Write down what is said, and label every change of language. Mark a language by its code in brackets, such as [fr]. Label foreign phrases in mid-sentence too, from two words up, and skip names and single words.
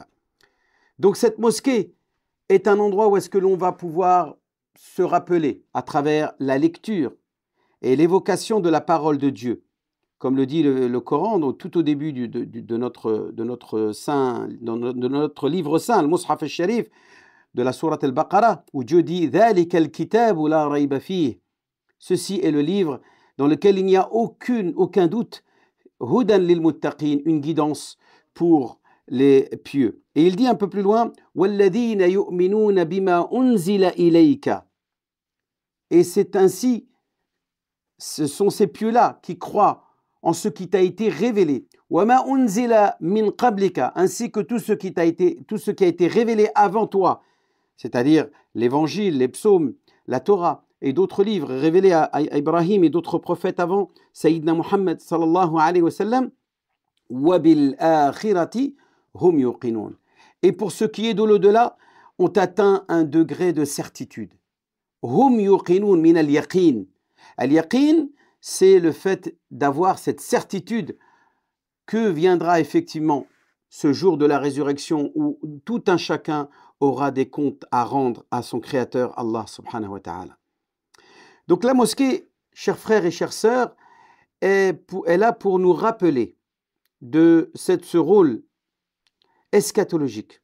[fr] Donc cette mosquée est un endroit où est-ce que l'on va pouvoir se rappeler à travers la lecture et l'évocation de la parole de Dieu. Comme le dit le Coran tout au début de notre livre saint, le [ar] المصحف الشريف, [fr] de la sourate al-Baqarah, où Dieu dit « [ar] ذلك الكتاب لا ريب فيه [fr] » Ceci est le livre dans lequel il n'y a aucun doute, [ar] هدى للمتقين, [fr] une guidance pour les pieux. Et il dit un peu plus loin « [ar] والذين يؤمنون بما أنزل إليك [fr] » Et c'est ainsi, ce sont ces pieux-là qui croient en ce qui t'a été révélé. [ar] وما أنزل من قبلك, [fr] ainsi que tout ce qui a été révélé avant toi, c'est-à-dire l'évangile, les psaumes, la Torah et d'autres livres révélés à Ibrahim et d'autres prophètes avant, [ar] سيدنا محمد صلى الله عليه وسلم، وبالآخرة هم يوقنون. [fr] Et pour ce qui est de l'au-delà, ont atteint un degré de certitude. [ar] هم يوقنون من اليقين. [fr] Al-yaqin, c'est le fait d'avoir cette certitude que viendra effectivement ce jour de la résurrection où tout un chacun aura des comptes à rendre à son Créateur Allah [ar] سبحانه وتعالى. [fr] Donc la mosquée, chers frères et chères sœurs, est là pour nous rappeler de ce rôle eschatologique,